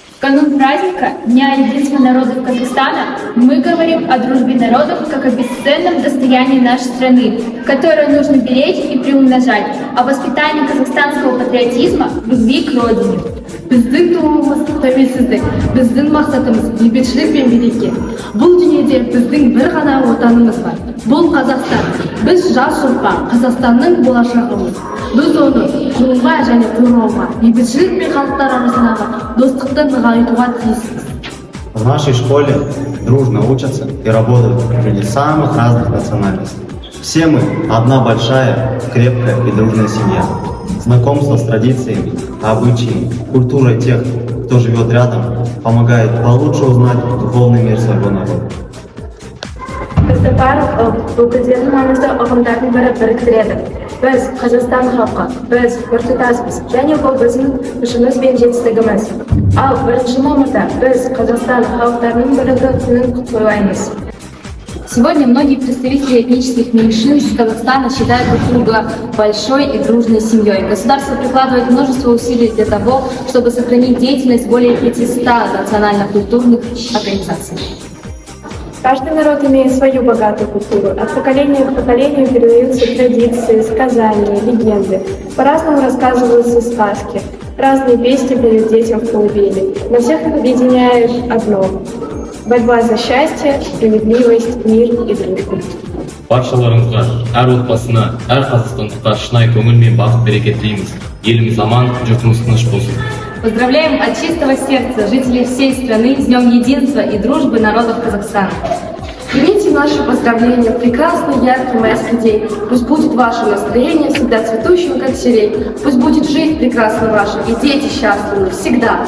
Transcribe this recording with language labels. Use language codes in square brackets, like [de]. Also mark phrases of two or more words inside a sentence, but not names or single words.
[ru] канун праздника Дня единства народов Казахстана мы говорим о дружбе народов как о бесценном достоянии нашей страны, которое нужно беречь и приумножать, о воспитании казахстанского патриотизма, любви к родине. [kk] Біздің туымыз тәуелсіздік, біздің мақсатымыз бейбітшілік пен береке. Бұл дүниеде біздің бір ғана отанымыз бар. Бұл Қазақстан. Біз жас ұрпақ, Қазақстанның болашағымыз. Біз оны құруға және қорғауға, бейбітшілік пен халықтар арасындағы достықты нығайтуға тиіспіз. [ru] В нашей школе дружно учатся и работают люди самых разных национальностей. Все мы одна большая, крепкая и дружная семья. Знакомство с традициями, обычаями, культурой тех, кто живет рядом, помогает получше узнать духовный мир своего народа. [kk] Бізді барлық бұл күндердің маңызды ұғымдардың бірі біріктіреді. Біз Қазақстан халқы, біз біртұтаспыз, және бұл біздің күшіміз бен жетістігіміз. Ал 1 мамырда біз Қазақстан халықтарының бірігі күнін тойлаймыз. [ru] Сегодня многие представители этнических меньшинств Казахстана считают друг друга большой и дружной семьей. Государство прикладывает множество усилий для того, чтобы сохранить деятельность более 500 национально-культурных организаций. Каждый народ имеет свою богатую культуру. От поколения к поколению передаются традиции, сказания, легенды. По-разному рассказываются сказки. Разные песни поют детям в колыбели. Но всех их объединяет одно – борьба за счастье, справедливость, мир и дружбу. [kk] Баршаларыңызға, әр отбасына, әр қазақстандыққа шынайы көңіл мен бақыт береке тілейміз. Еліміз аман, жұртымыз тыныш болсын. [ru] Поздравляем от чистого сердца жителей всей страны с Днем единства и дружбы народов Казахстана. Примите наши поздравления, прекрасный, яркий майский день. Пусть будет ваше настроение всегда цветущим, как сирень. Пусть будет жизнь прекрасна ваша и дети счастливы всегда.